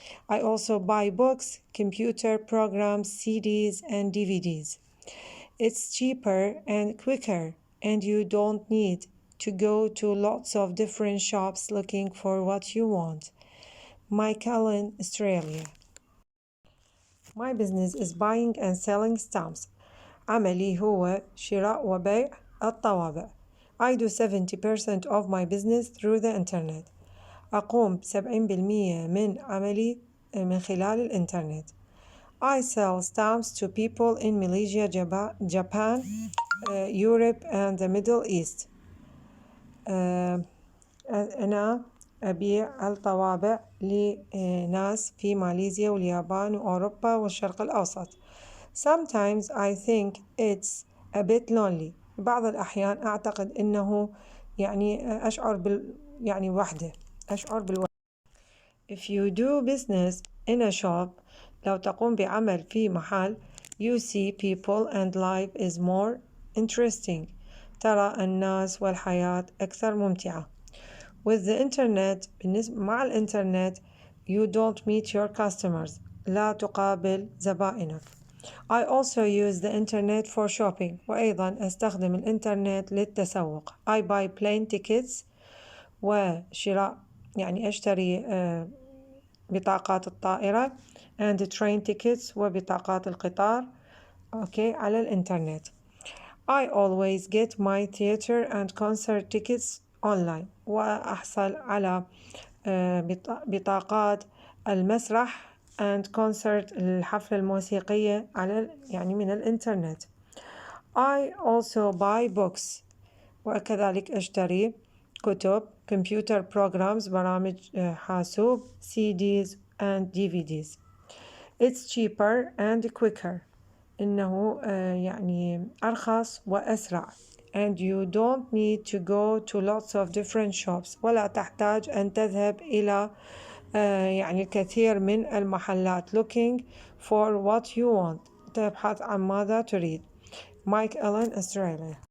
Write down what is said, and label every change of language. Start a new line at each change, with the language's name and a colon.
English: I also buy books, computer programs, CDs, and DVDs. It's cheaper and quicker, and you don't need to go to lots of different shops looking for what you want. Mike Allen, Australia. My business is buying and selling stamps.
Arabic: عملي هو شراء وبيع الطوابع.
English: I do 70% of my business through the internet.
Arabic: أقوم ب70% من عملي من خلال الإنترنت.
English: I sell stamps to people in Malaysia, Japan, Europe and the Middle East.
Arabic: أنا أبيع الطوابع لناس في ماليزيا واليابان وأوروبا والشرق الأوسط.
English: Sometimes I think it's a bit lonely.
Arabic: بعض الأحيان أعتقد إنه يعني أشعر بالوحدة.
English: If you do business in a shop,
Arabic: لو تقوم بعمل في محل,
English: you see people and life is more interesting.
Arabic: ترى الناس والحياة أكثر ممتعة.
English: With the internet,
Arabic: مع الإنترنت,
English: you don't meet your customers.
Arabic: لا تقابل زبائنك.
English: I also use the internet for shopping.
Arabic: وأيضا أستخدم الإنترنت للتسوق.
English: I buy plane tickets
Arabic: وشراء يعني أشتري بطاقات الطائرة
English: and train tickets
Arabic: وبطاقات القطار على الإنترنت.
English: I always get my theater and concert tickets online
Arabic: وأحصل على بطاقات المسرح
English: and concert
Arabic: الحفلة الموسيقية من الإنترنت.
English: I also buy books
Arabic: وكذلك أشتري كتب
English: computer programs
Arabic: برامج حاسوب
English: CDs and DVDs. It's cheaper and quicker.
Arabic: إنه يعني أرخص وأسرع.
English: And you don't need to go to lots of different shops.
Arabic: ولا تحتاج أن تذهب إلى يعني الكثير من المحلات
English: looking for what you want.
Arabic: تبحث عن ماذا تريد. Mike Allen, Australia.